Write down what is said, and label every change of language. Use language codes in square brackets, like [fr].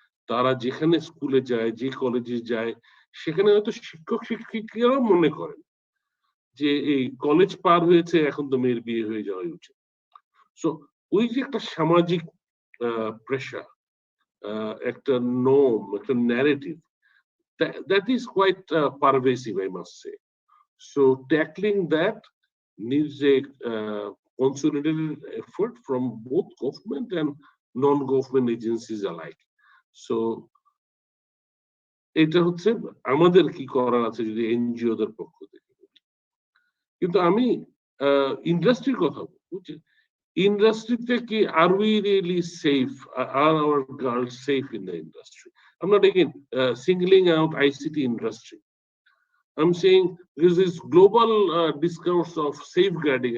[bn] তারা যেখানে স্কুলে যায়, যে কলেজে যায়, সেখানে হয়তো শিক্ষক শিক্ষিকারাও মনে করেন যে এই কলেজ পার হয়েছে, এখন তো মেয়ের বিয়ে হয়ে যাওয়াই উচিত। সো ওই যে একটা সামাজিক প্রেশার, একটা নর্ম, একটা narrative, [en] that is quite pervasive, I must say. So tackling that needs a consolidated effort from both government and non-government agencies alike. [bn] So এটা হচ্ছে আমাদের কি করার আছে যদি এনজিও দের পক্ষ থেকে। কিন্তু আমি ইন্ডাস্ট্রির কথা বলছি। ইন্ডাস্ট্রিতে কি [en] Are we really safe? Are our girls safe in the industry? I'm not again singling out ICT industry. I'm saying there's this global discourse of safeguarding.